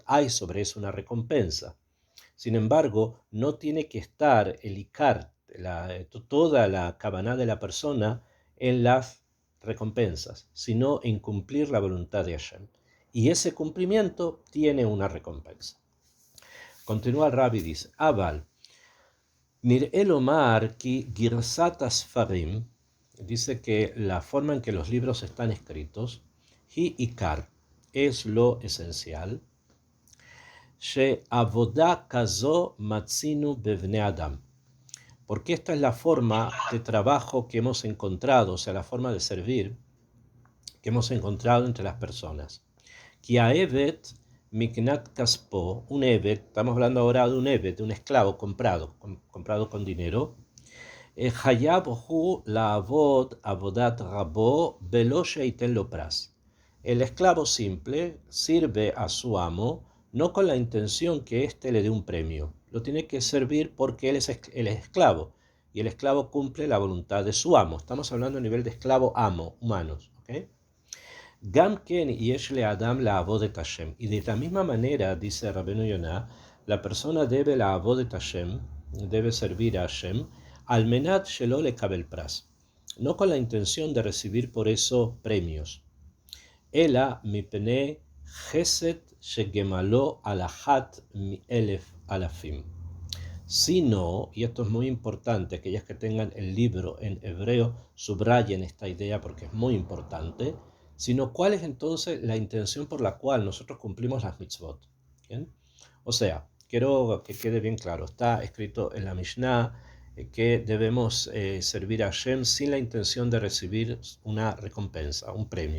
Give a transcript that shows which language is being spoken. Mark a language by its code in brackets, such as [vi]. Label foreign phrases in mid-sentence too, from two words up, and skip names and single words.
[es] Hay sobre eso una recompensa. Sin embargo, no tiene que estar el ikar, toda la kavaná de la persona en las recompensas, sino en cumplir la voluntad de Hashem. Y ese cumplimiento tiene una recompensa. Continúa el Rabbi, dice, [he] אבל נראה לומר כי גירסת הספרים, [es] dice que la forma en que los libros están escritos, [he] היא עיקר, [es] es lo esencial, [he] שעבודה כזו מצינו בבני אדם, [es] porque esta es la forma de trabajo que hemos encontrado, o sea, la forma de servir que hemos encontrado entre las personas. [he] כי העבד מקנת כספו, [es] un evet, estamos hablando ahora de un evet, de un esclavo comprado con dinero, [he] חייב הוא לעבוד עבודת רבו ולא שיתן לו פרס. [es] El esclavo simple sirve a su amo no con la intención que éste le dé un premio. Lo tiene que servir porque él es esclavo y el esclavo cumple la voluntad de su amo. Estamos hablando a nivel de esclavo-amo, humanos. [he] ¿Okay? גם כן יש לאדם לעבוד את השם. [es] Y de la misma manera, dice Rabbeinu Yonah, la persona debe [he] לעבוד את השם, [es] debe servir a Hashem, [he] על מנת שלא לקבל פרס. [es] No con la intención de recibir por eso premios. [he] אלא מפני חסד שגמלו אחת מאלף אלפים. [es] Sino, y esto es muy importante, aquellas que tengan el libro en hebreo, subrayen esta idea porque es muy importante, sino cuál es entonces la intención por la cual nosotros cumplimos las mitzvot. ¿Bien? O sea, quiero que quede bien claro, está escrito en la Mishnah que debemos servir a Hashem sin la intención de recibir una recompensa, un premio.